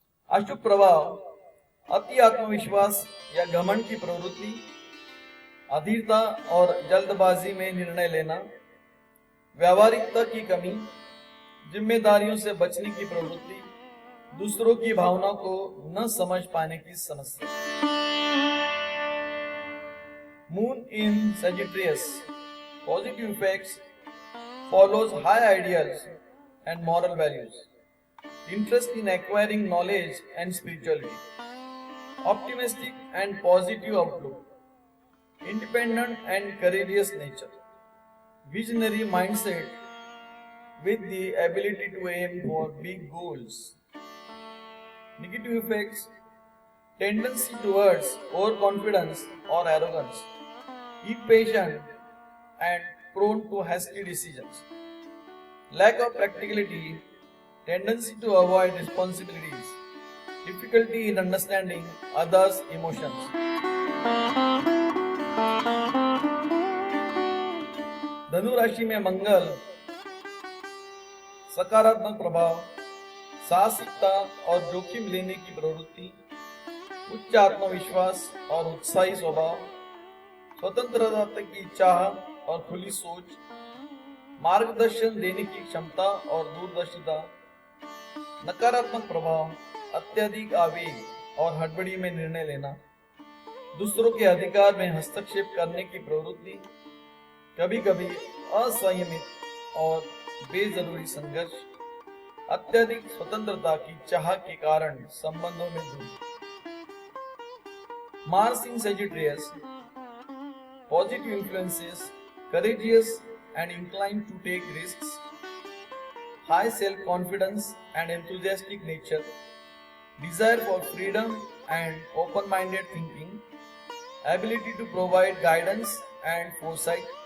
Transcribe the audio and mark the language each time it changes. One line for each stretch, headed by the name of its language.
Hindi: अशुभ प्रभाव, अति आत्मविश्वास या घमंड की प्रवृत्ति, अधीरता और जल्दबाजी में निर्णय लेना, व्यावहारिकता की कमी, जिम्मेदारियों से बचने की प्रवृत्ति, दूसरों की भावनाओं को न समझ पाने की समस्या।
English: Moon in Sagittarius, positive effects, follows high ideals and moral values, interest in acquiring knowledge and spirituality, optimistic and positive outlook, independent and courageous nature, visionary mindset with the ability to aim for big goals. Negative effects, tendency towards overconfidence or arrogance, impatient and prone to hasty decisions, lack of practicality, tendency to avoid responsibilities, difficulty in understanding others' emotions.
Hindi: धनु राशि में मंगल, सकारात्मक प्रभाव, साहसिकता और जोखिम लेने की प्रवृत्ति, उच्च आत्मविश्वास और उत्साही स्वभाव, स्वतंत्रता की चाह और खुली सोच, मार्गदर्शन देने की क्षमता और दूरदर्शिता। नकारात्मक प्रभाव, अत्यधिक आवेग और हड़बड़ी में निर्णय लेना, दूसरों के अधिकार में हस्तक्षेप करने की प्रवृत्ति, कभी कभी असंयमित और बेजरूरी संघर्ष, अत्यधिक स्वतंत्रता की चाह के कारण संबंधों में दूरी।
English: Mars in Sagittarius, positive influences, courageous and inclined to take risks, high self-confidence and enthusiastic nature, desire for freedom and open-minded thinking, ability to provide guidance and foresight.